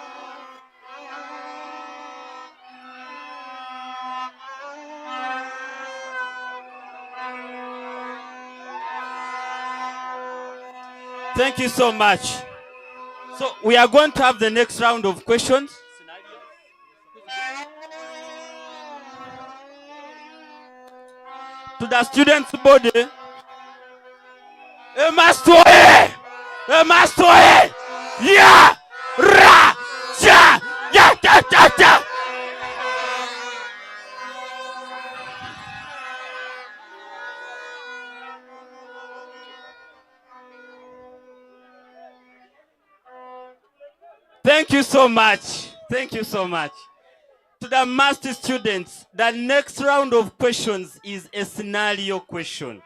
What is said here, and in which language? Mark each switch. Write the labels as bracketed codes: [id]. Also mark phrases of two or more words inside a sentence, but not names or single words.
[en] Thank you so much. So we are going to have the next round of questions. To the students' body. Emastoye! Emastoye! Ya! Ra! Cha! Ya! Ta! Ta! Ta! Thank you so much. Thank you so much. To the master students, the next round of questions is a scenario question.